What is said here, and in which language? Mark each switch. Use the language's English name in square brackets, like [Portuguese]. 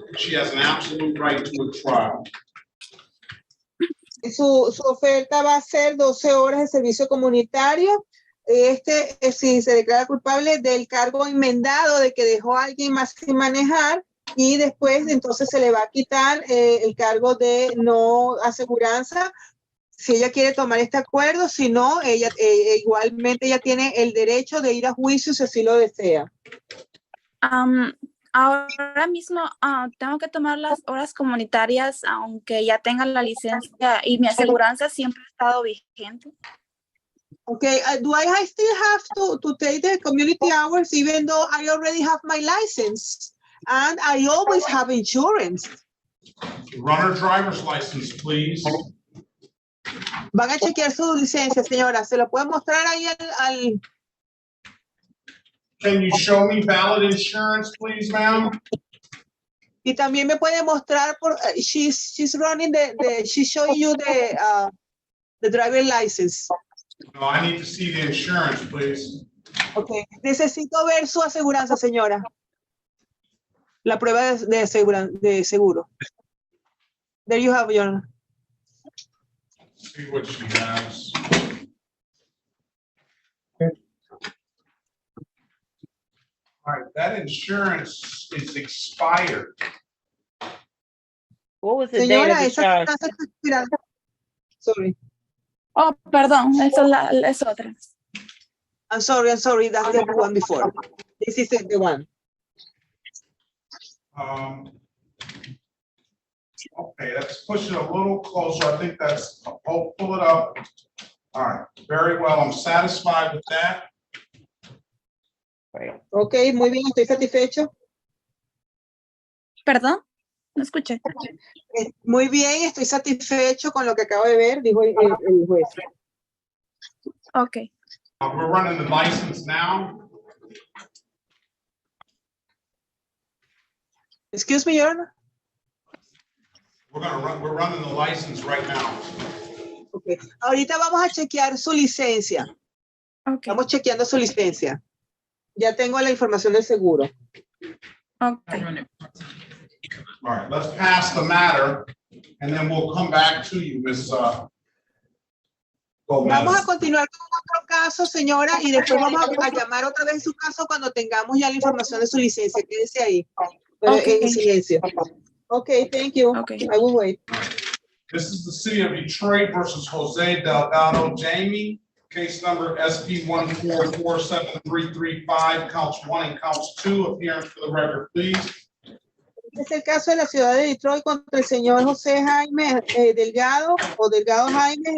[English] She has an absolute right to a trial. [Spanish] Su oferta va a ser 12 horas de servicio comunitario. Si se declara culpable del cargo enmendado de que dejó a alguien más sin manejar, y después entonces se le va a quitar el cargo de no aseguranza si ella quiere tomar este acuerdo. Si no, ella igualmente ella tiene el derecho de ir a juicio si así lo desea. Ahora mismo tengo que tomar las horas comunitarias aunque ya tenga la licencia y mi aseguranza siempre ha estado vigente. [English] Okay, do I still have to take the community hours even though I already have my license and I always have insurance? Runner driver's license, please. [Spanish] Van a chequear su licencia, señora. ¿Se lo puede mostrar ahí al... [English] Can you show me valid insurance, please, ma'am? [Spanish] Y también me puede mostrar por... [English] she's running she's showing you the driver license. No, I need to see the insurance, please. Okay. [Spanish] Necesito ver su aseguranza, señora. La prueba de seguro. [English] There you have your... See what she has. All right, that insurance is expired. What was the [Spanish] Señora, [English] date of the charge? Sorry. [Spanish] Oh, perdón, esa es otra. [English] I'm sorry, that's the one before. This is the one. Okay, let's push it a little closer. I think that's, pull it up. All right, very well. I'm satisfied with that. [Spanish] Okay, muy bien, estoy satisfecho. Perdón, no escuché. Muy bien, estoy satisfecho con lo que acabo de ver, dijo el juez. [English] Okay. We're running the license now. Excuse me, Your Honor. We're running the license right now. [Spanish] Okay. Ahorita vamos a chequear su licencia. [English] Okay. [Spanish] Estamos chequeando su licencia. Ya tengo la información del seguro. [English] Okay. All right, let's pass the matter, and then we'll come back to you, Ms. Gomez. [Spanish] Vamos a continuar con otro caso, señora, y después vamos a llamar otra vez su caso cuando tengamos ya la información de su licencia. Quédese ahí, pero en silencio. [English] Okay, thank you. Okay. I will wait. This is the city of Detroit versus Jose Delgado Jamie. Case number SP 1447335, counts 1 and counts 2. Appearance for the record, please. [Spanish] Este es el caso de la ciudad de Detroit contra el señor José Jaime Delgado o Delgado Jaime.